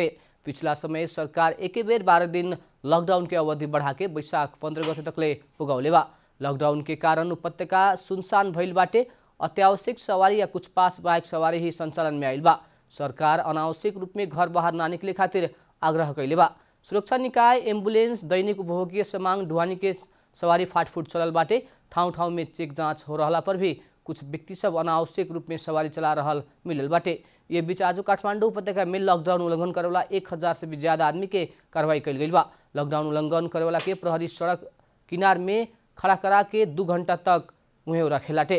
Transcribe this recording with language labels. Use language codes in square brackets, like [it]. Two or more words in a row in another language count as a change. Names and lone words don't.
[bho] पिछला समय सरकार एके बेर 12 दिन लॉकडाउन के अवधि बढ़ा के वैशाख 15 गते तक ले पुगौले बा। लॉकडाउन के कारण उपत्यका सुनसान भइल बाटे। अत्यावश्यक सवारी या कुछ पास बाइक सवारी ही संचालन में आइल बा। सरकार अनावश्यक रूप में घर बाहर ना निकले खातिर आग्रह कैले बा। सुरक्षा निकाय, एम्बुलेंस, दैनिक उपभोग्य सामान ढुवानी के सवारी फाटफूट चलल बाटे। [ne] ठाउँ ठाउँ [bho] में चेक जाँच हो रहला पर भी कुछ व्यक्ति सब अनावश्यक रूप में सवारी चला रहल मिलल बाटे। ये बीच आज काठमांडू उपत्यका में लॉकडाउन उल्लंघन करेवाला 1000 से भी ज्यादा आदमी के कार्रवाई कैल गई बा। लॉकडाउन उल्लंघन करेवाला के प्रहरी सड़क किनार में खड़ा करा के 2 घंटा तक उहें रखेलाटे।